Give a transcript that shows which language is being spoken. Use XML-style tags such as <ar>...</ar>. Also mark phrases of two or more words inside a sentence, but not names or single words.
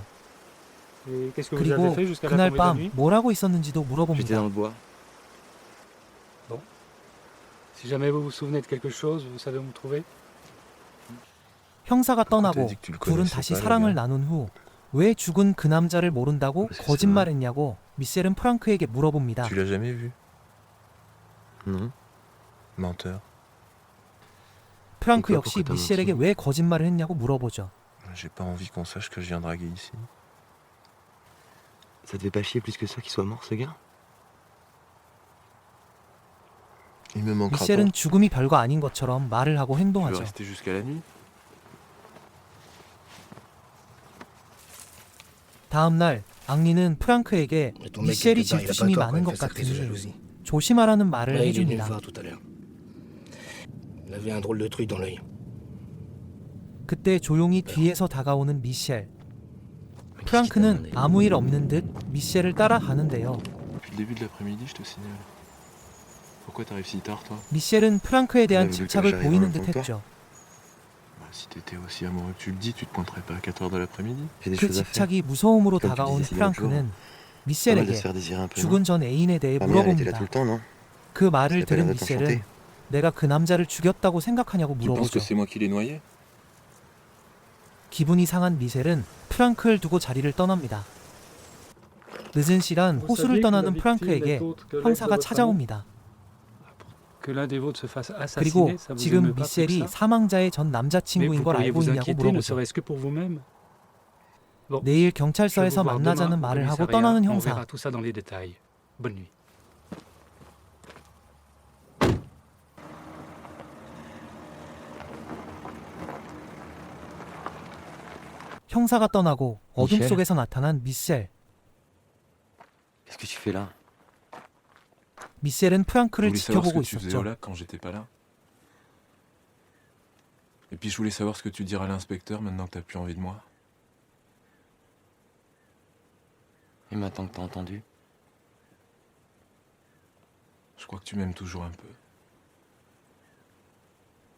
<ko>그리고 그날 밤 뭘 하고 있었는지도 물어봅니다. 형사가 떠나고 둘은 다시 사랑을 나눈 후 왜 죽은 그 남자를 모른다고 거짓말했냐고 미셸은 프랑크에게 물어봅니다.</ko> <fr>Tu l'as jamais vu? Non. Menteur.</fr> <ko>프랑크 역시 미셸에게 왜 거짓말을 했냐고 물어보죠.</ko> <fr>J'ai pas envie qu'on sache que je viens draguer ici. Ça te fait pas chier plus que ça qu'il soit mort, ce gars? Il me manquera pas.</fr> <ko>미셸은 죽음이 별거 아닌 것처럼 말을 하고</ko> <fr>Tu veux</fr> <ko>행동하죠.</ko> <fr>rester jusqu'à la nuit?</fr> <ko>다음 날 앙리는 프랑크에게 미셸이 질투심이 많은 것 같으니 조심하라는 말을 해줍니다. 그때 조용히 뒤에서 다가오는 미셸. 프랑크는 아무 일 없는 듯 미셸을 따라가는데요.</ko> <fr>Depuis le début de l'après-midi, je te signale. Pourquoi t'arrives si tard, toi?</fr> <ko>미셸은 프랑크에 대한 집착을 보이는 듯 했죠.</ko> <fr>Bah, si t'étais aussi amoureux que tu le dis, tu te pointerais pas à 4h de l'après-midi.</fr> <ko>그 집착이 무서움으로 다가온 프랑크는 미셸에게 죽은 전 애인에 대해 물어봅니다. 그 말을 들은 미셸은 내가 그 남자를 죽였다고 생각하냐고 물어보죠.</ko> <fr>c'est moi qui l'ai noyé?</fr> <ko>기분이 상한 미셸은 프랑크를 두고 자리를 떠납니다. 늦은 시간 호수를 떠나는 프랑크에게 형사가 찾아옵니다. 그리고 지금 미셸이 사망자의 전 남자친구인 걸 알고 있냐고 물어보죠. 내일 경찰서에서 만나자는 말을 하고 떠나는 형사. 형사가 떠나고 어둠 속에서 나타난 미셸.</ko> <fr>Qu'est-ce que tu fais là?</fr> <ko>미셸은 프랑크를 지켜보고 있었죠.</ko> <fr>Quand j'étais pas là. Et puis je voulais savoir ce que tu diras à l'inspecteur maintenant que t'as plus envie de moi. Et maintenant que t'as entendu? Je crois que tu m'aimes toujours un peu.</fr>